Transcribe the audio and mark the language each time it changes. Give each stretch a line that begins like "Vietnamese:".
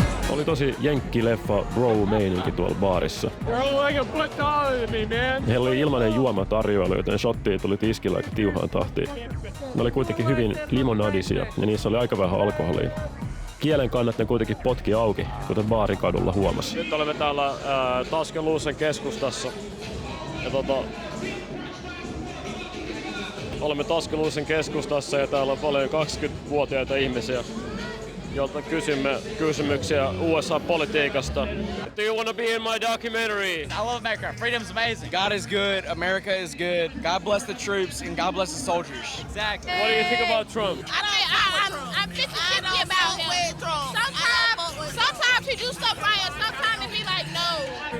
Finnish: Oli tosi jenkkileffa bro-meininki tuolla baarissa.
English: Bro, like a put dollar to me, man.
Finnish: Heillä oli ilmainen juomatarjoilu, joten shottia tuli tiskillä aika tiuhaan tahtiin. Ne oli kuitenkin hyvin limonadisia ja niissä oli aika vähän alkoholia. Kielen kannat ne kuitenkin potki auki, kuten baarikadulla huomasi. Nyt olemme täällä Tuscaloosan keskustassa. Ja olemme Tuscaloosan keskustassa ja täällä on paljon 20-vuotiaita ihmisiä, joilta kysymme kysymyksiä USA-politiikasta.
English: Do you want to be in my documentary? I love America. Freedom's amazing. God is good. America is good. God bless the troops and God bless the soldiers. Exactly. What do you think about Trump? I'm 50-50 about him. Sometimes he do stuff right and sometimes he be like, no.